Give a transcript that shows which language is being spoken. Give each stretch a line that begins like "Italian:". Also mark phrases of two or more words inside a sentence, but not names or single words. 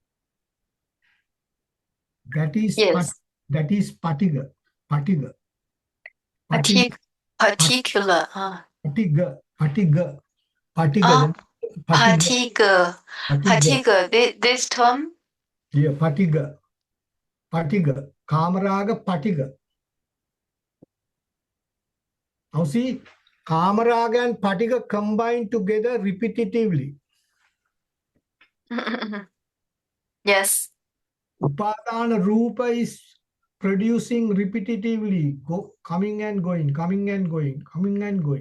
English: That is patiga. Patiga. Particular.
Pali: Patiga. Patiga.
English: Particular. This term? Yeah,
Pali: patiga. Patiga. Kamaraga patiga.
English: Now see, Kamaraga and patiga combine together repetitively. Yes.
Pali: Upadana Rupa
English: is producing repetitively, coming and going, coming and going, coming and going.